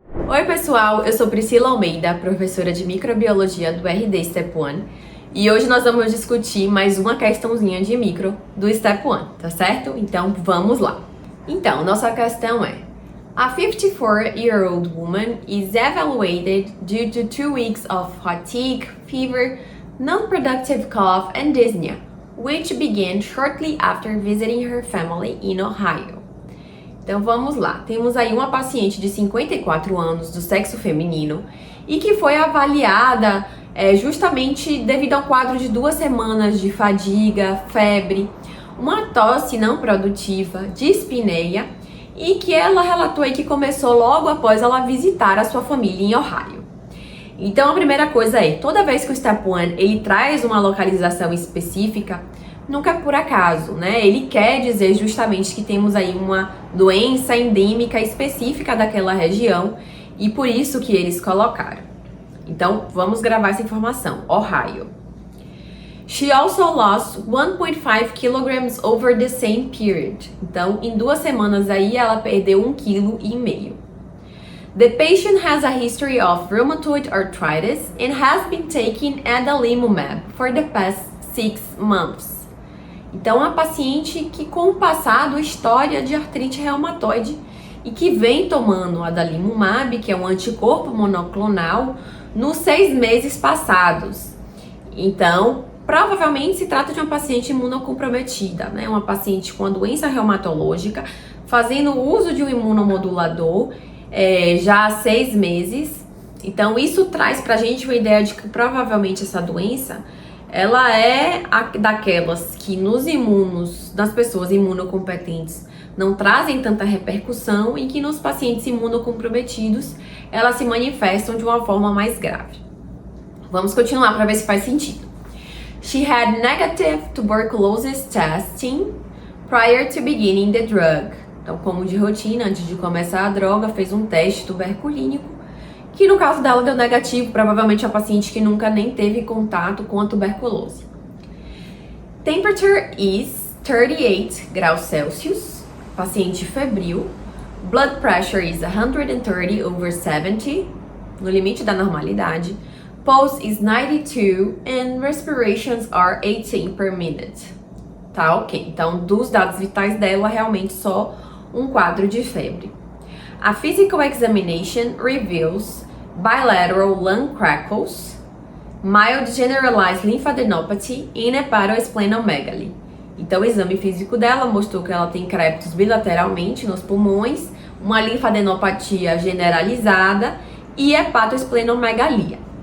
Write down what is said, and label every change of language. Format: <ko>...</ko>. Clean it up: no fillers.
<pt>Oi pessoal, eu sou Priscila Almeida, professora de microbiologia do RD Step 1 e hoje nós vamos discutir mais uma questãozinha de micro do Step 1, tá certo? Então vamos lá. Então, nossa questão é:</pt> <en>a 54-year-old woman is evaluated due to 2 weeks of fatigue, fever, non-productive cough and dyspnea, which began shortly after visiting her family in Ohio.</en> <pt>Então vamos lá, temos aí uma paciente de 54 anos do sexo feminino e que foi avaliada justamente devido ao quadro de 2 semanas de fadiga, febre, uma tosse não produtiva, dispneia e que ela relatou aí que começou logo após ela visitar a sua família em Ohio. Então a primeira coisa é, toda vez que o Step 1 ele traz uma localização específica, nunca é por acaso, né? Ele quer dizer justamente que temos aí uma doença endêmica específica daquela região e por isso que eles colocaram. Então, vamos gravar essa informação. Ohio.</pt> <en>She also lost 1.5 kilograms over the same period.</en> <pt>Então, em 2 semanas aí, ela perdeu 1,5 kg.</pt> <en>The patient has a history of rheumatoid arthritis and has been taking adalimumab for the past 6 months.</en> <pt>Então, a paciente que com o passado história de artrite reumatoide e que vem tomando adalimumab, que é um anticorpo monoclonal, nos 6 meses passados. Então, provavelmente se trata de uma paciente imunocomprometida, né? Uma paciente com a doença reumatológica, fazendo uso de um imunomodulador já há 6 meses. Então, isso traz pra gente uma ideia de que provavelmente essa doença ela é daquelas que nas pessoas imunocompetentes não trazem tanta repercussão e que nos pacientes imunocomprometidos elas se manifestam de uma forma mais grave. Vamos continuar para ver se faz sentido.</pt> <en>She had negative tuberculosis testing prior to beginning the drug.</en> <pt>Então, como de rotina, antes de começar a droga, fez um teste tuberculínico que no caso dela deu negativo, provavelmente a paciente que nunca nem teve contato com a tuberculose.</pt> <en>Temperature is</en> <pt>38 graus Celsius, paciente febril.</pt> <en>Blood pressure is 130 over 70,</en> <pt>no limite da normalidade.</pt> <en>Pulse is 92 and respirations are 18 per minute.</en> <pt>Tá, ok. Então, dos dados vitais dela, realmente só um quadro de febre.</pt> <en>A physical examination reveals bilateral lung crackles, mild generalized lymphadenopathy</en> <pt>e</pt> <en>hepatosplenomegaly.</en> <pt>Então, o exame físico dela mostrou que ela tem crépitos bilateralmente nos pulmões, uma linfadenopatia generalizada e hepatosplenomegalia.</pt>